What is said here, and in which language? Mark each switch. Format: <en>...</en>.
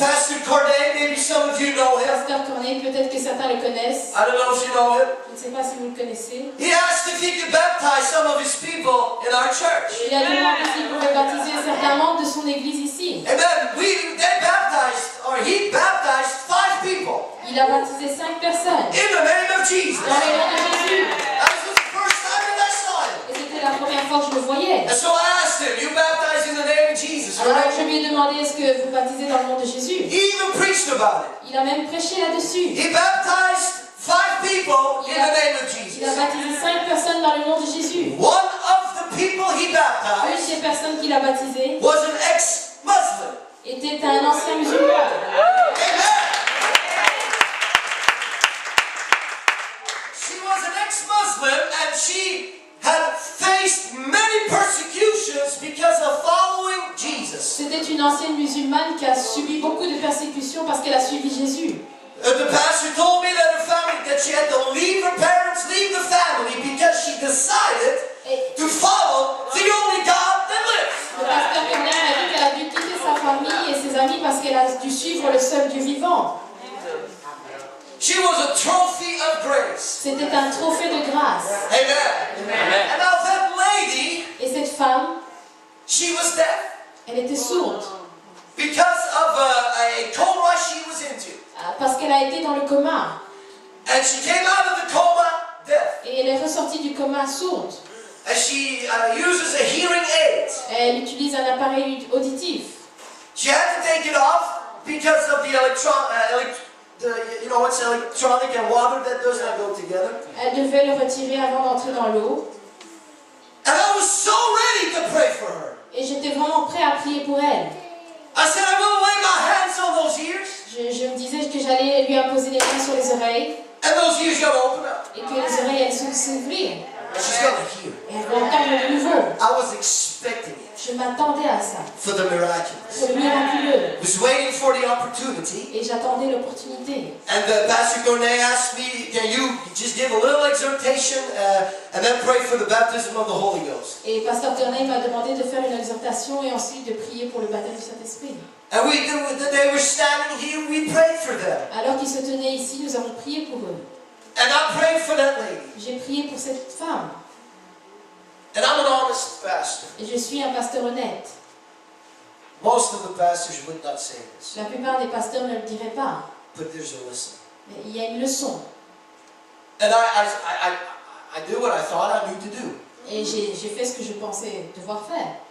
<en>Pastor Corday, maybe some of you know him.</en> <fr>Pasteur Corneille, peut-être que certains le connaissent.</fr> <en>I don't know if you know him.</en> <fr>Je ne sais pas si vous le connaissez.</fr> <en>He asked if he could baptize some of his people in our church.</en> <fr>Il a demandé s'il pouvait baptiser certains membres de son église ici.</fr> <en>And then he baptized 5 people</en> <fr>Il a baptisé 5 personnes</fr> <en>in the name of Jesus.</en> <fr>dans le nom de Jésus.</fr> <en>That was the first time that I saw him.</en> <fr>Et c'était la première fois que je le voyais.</fr> <en>And so I asked him, you baptize in the name of Jesus,</en> <fr>Alors</fr> <en>right?</en> <fr>je lui ai demandé est-ce que vous baptisez dans le nom de Jésus.</fr> <en>He even preached about it.</en> <fr>Il a même prêché là-dessus.</fr> <en>He baptized 5 people in the name of Jesus.</en> <fr>baptisé 5 personnes dans le nom de Jésus.</fr> <en>One of the people he</en> <fr>Une</fr> <en>baptized</en> <fr>des personnes qu'il a baptisées</fr> <en>was an ex-Muslim.</en> <fr>était un ancien musulman. Amen.</fr> <en>She was an ex-Muslim and she had faced many persecutions because of following Jesus.</en> <fr>C'était une ancienne musulmane qui a subi beaucoup de persécutions parce qu'elle a suivi Jésus.</fr> <en>The pastor told me that her family, that she had to leave her parents, leave the family because she decided</en> <fr>Et</fr> <en>to follow the only God that lives.</en> <fr>le pasteur Bernard a dit qu'elle a dû quitter sa famille et ses amis parce qu'elle a dû suivre le seul Dieu vivant.</fr> <en>She was a trophy of grace.</en> <fr>C'était un trophée de grâce. Amen. Amen.</fr> <en>And now that lady,</en> <fr>Et cette femme,</fr> <en>she was deaf</en> <fr>elle était sourde</fr> <en>because of a coma she was into.</en> <fr>parce qu'elle a été dans le coma.</fr> <en>And she came out of the coma deaf.</en> <fr>Et elle est ressortie du coma sourde.</fr> <en>And she uses a hearing aid.</en> <fr>Elle utilise un appareil auditif.</fr> <en>She had to take it off because of the it's electronic and water that does not go together.</en> <fr>Elle devait le retirer avant d'entrer dans l'eau.</fr> <en>And I was so ready to pray for her.</en> <fr>Et j'étais vraiment prêt à prier pour elle.</fr> <en>I said, I will lay my hands on those ears,</en> <fr>Je me disais que j'allais lui imposer les mains sur les oreilles</fr> <en>and those ears going to open up.</en> <fr>et que les oreilles allaient s'ouvrir.</fr> <en>And she's going to hear.</en> <fr>Et elle va entendre de nouveau.</fr> <en>I was expecting it</en> <fr>Je m'attendais à ça.</fr> <en>for the miraculous.</en> <fr>C'est le miraculeux.</fr> <en>I was waiting for the opportunity.</en> <fr>Et j'attendais l'opportunité.</fr> <en>And Pastor Gournay asked me, can you just give a little exhortation and then pray for the baptism of the Holy Ghost?</en> <fr>Et Pasteur Corneille m'a demandé de faire une exhortation et ensuite de prier pour le baptême du Saint-Esprit.</fr> <en>And they were standing here, we prayed for them.</en> <fr>Alors qu'ils se tenaient ici, nous avons prié pour eux.</fr> <en>And I prayed for that lady.</en> <fr>J'ai prié pour cette femme.</fr> <en>And I'm an honest pastor.</en> <fr>Et je suis un pasteur honnête.</fr> <en>Most of the pastors would not say this.</en> <fr>La plupart des pasteurs ne le diraient pas.</fr> <en>But there's a lesson.</en> <fr>Mais il y a une leçon.</fr> <en>And I did what I thought I knew to do.</en> <fr>Et j'ai fait ce que je pensais devoir faire.</fr>